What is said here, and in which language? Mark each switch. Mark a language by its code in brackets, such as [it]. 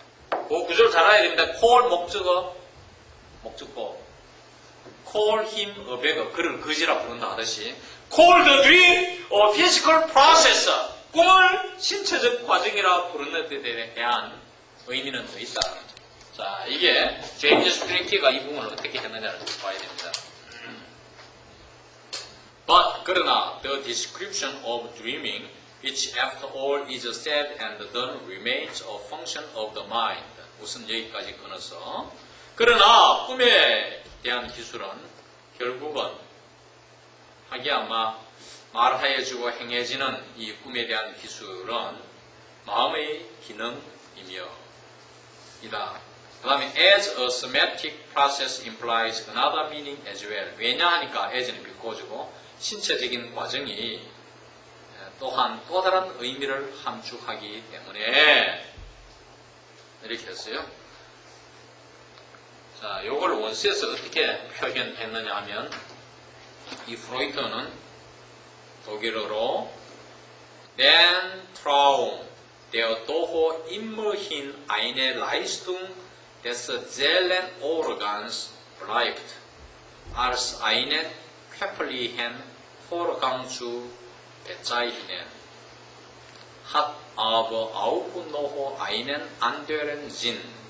[ko] 그 구조를 잘 알아야 됩니다. call 목적보 [en] call him a beggar, [ko] 그를 거지라 부른다 하듯이 [en] call the dream a physical process, [ko] 꿈을 신체적 과정이라 부르는 데 대한 의미는 더 있다. 자, 이게 제임스 스프링키가 이 부분을 어떻게 했느냐를 봐야 됩니다. [en] But [ko] 그러나 [en] the description of dreaming, which after all is said and done, remains a function of the mind. [ko] 우선 여기까지 끊어서 그러나 꿈에 대한 기술은 결국은 하기야마 말하여주고 행해지는 이 꿈에 대한 기술은 마음의 기능이며 이다. 그 다음에 [en] as a somatic process implies another meaning as well. [ko] 왜냐 하니까 as는 비꼬주고 신체적인 과정이 또한 또 다른 의미를 함축하기 때문에 이렇게 했어요. 자, 요걸 원스에서 어떻게 표현했느냐 하면 이 프로이트는 독일어로 [de] Den Traum, der doch immerhin eine Leistung des Seelenorgans bleibt, als einen körperlichen Vorgang zu bezeichnen, hat aber auch noch einen anderen Sinn.